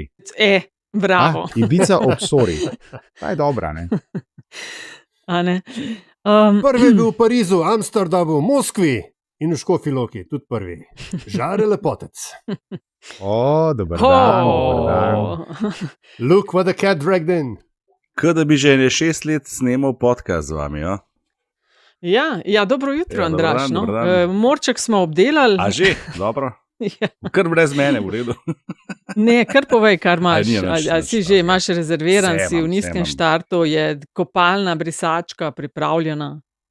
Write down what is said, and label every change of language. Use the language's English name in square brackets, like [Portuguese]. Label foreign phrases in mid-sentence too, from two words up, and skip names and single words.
[Slovenian] Bravo. Ibiza ob Sori. Ta je dobra, ne? A ne? Prvi je bil v Parizu, Amsterdamu, Moskvi in v Škofji Loki, tudi prvi. Žare lepotec. Dober dan. [English] Look what the cat dragged in. [Slovenian] Kada bi že 6 let snemal podcast z vami, jo? Ja, dobro jutro, Andraž. Morček smo obdelali. A že, dobro. Ja. Kar brez mene, v redu. Ne, kar povej, kar imaš. Ali si že imaš rezerviran, si v nizkem štartu, je kopalna brisačka pripravljena?